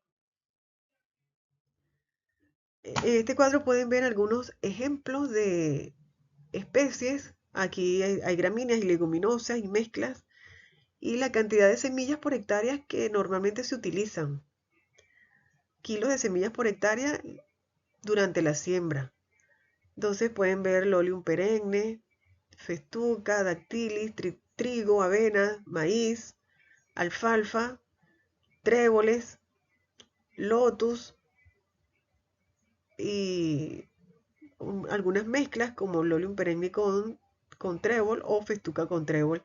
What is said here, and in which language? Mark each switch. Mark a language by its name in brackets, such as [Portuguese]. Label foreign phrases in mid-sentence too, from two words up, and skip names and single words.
[Spanish] En este cuadro pueden ver algunos ejemplos de especies. Aquí hay gramíneas y leguminosas y mezclas y la cantidad de semillas por hectárea que normalmente se utilizan. Kilos de semillas por hectárea durante la siembra. Entonces pueden ver Lolium perenne, festuca, dactilis, trigo, avena, maíz, alfalfa, tréboles, lotus y algunas mezclas como Lolium perenne con trébol o festuca con trébol.